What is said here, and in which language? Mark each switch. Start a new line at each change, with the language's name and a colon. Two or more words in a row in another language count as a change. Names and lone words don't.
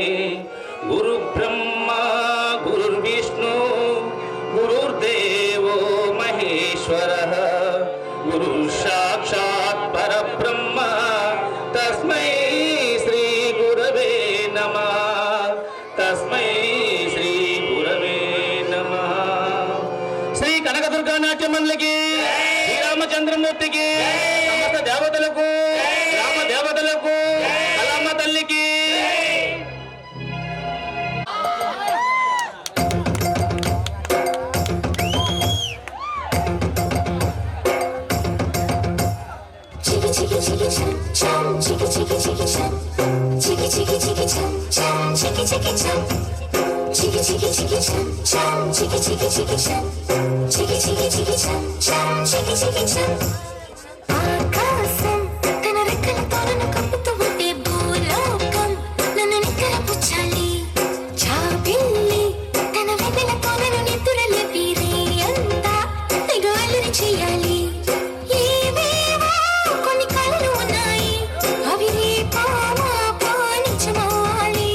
Sanskrit: గురు బ్రహ్మా గురుర్విష్ణు గురుర్దేవో మహేశ్వరః గురు సాక్షాత్ పరబ్రహ్మ తస్మై శ్రీ గురవే నమః తస్మై శ్రీ గురవే నమః.
Telugu: శ్రీ కనకదుర్గా నాట్య మండలికి, శ్రీరామచంద్రమూర్తికి, సమస్త దేవతలకు, గ్రామ దేవతలకు, కళామ తల్లికి. Chiki chiki chum chum, chiki chiki chiki chum, chiki chiki chiki chum chum, chiki chiki chum, chiki chiki chiki chum chum, chiki chiki chiki chum, chiki chiki chiki chum chum, chiki chiki chum. ఆకాశం తన రెక్కలతో నన్ను కప్పుతూ ఉంటే భూలోకం నన్ను నిక్కరపుచ్చాలి. జాబిల్లి తన వెన్నెలతో నన్ను నిద్రలేపి రేయంతా తెగ అల్లరి చేయాలి. ఏవేవో కొన్ని కలలు ఉన్నాయి, అవి రేపో మాపో నిజమవ్వాలి.